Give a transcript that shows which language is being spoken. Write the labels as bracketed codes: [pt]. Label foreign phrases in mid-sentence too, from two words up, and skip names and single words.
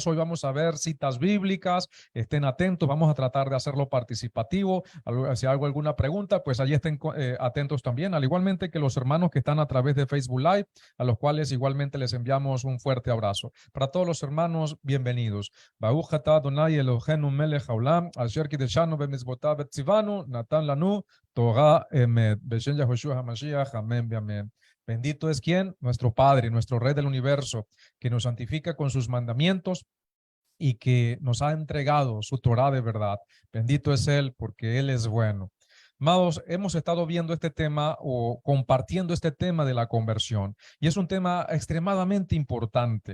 [es] Hoy vamos a ver citas bíblicas, estén atentos, vamos a tratar de hacerlo participativo. Si hago alguna pregunta, pues allí estén atentos también, al igualmente que los hermanos que están a través de Facebook Live, a los cuales igualmente les enviamos un fuerte abrazo. Para todos los hermanos, bienvenidos. [he] ברוך אתה אדוני אלוהינו מלך העולם, אשר קידשנו במצוותיו וציוונו, נתן לנו תורה אמת. בשם יהושע המשיח, [es] amén, amén. Bendito es quien, nuestro Padre, nuestro Rey del universo, que nos santifica con sus mandamientos y que nos ha entregado su Torah de verdad. Bendito es Él porque Él es bueno. Amados, hemos estado viendo este tema o compartiendo este tema de la conversión y es un tema extremadamente importante.